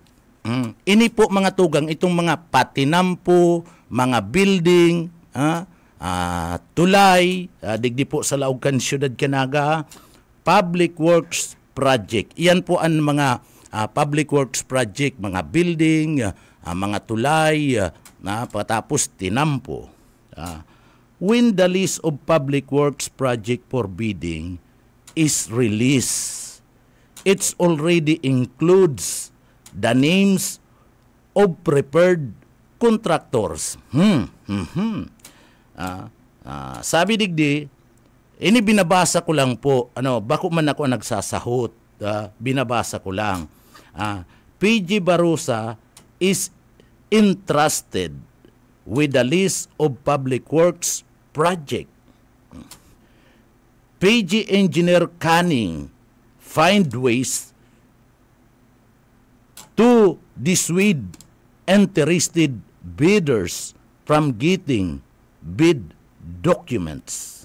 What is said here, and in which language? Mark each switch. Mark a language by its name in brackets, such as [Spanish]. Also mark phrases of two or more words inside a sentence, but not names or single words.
[Bikol] Ini po mga tugang, itong mga patinampo, mga building, tulay, digdi po sa Laogan Siyudad Canaga, Public Works Project. Iyan po ang mga Public Works Project, mga building, mga tulay, patapos tinampo. [English] When the list of Public Works Project for bidding is released, it already includes the names of prepared contractors. [Bikol] Sabi digdi, ini binabasa ko lang po, bako man ako nagsasahot, binabasa ko lang. [English] PG Barusa is entrusted with the list of Public Works Project. PG Engineer Canning find ways to dissuade interested bidders from getting bid documents.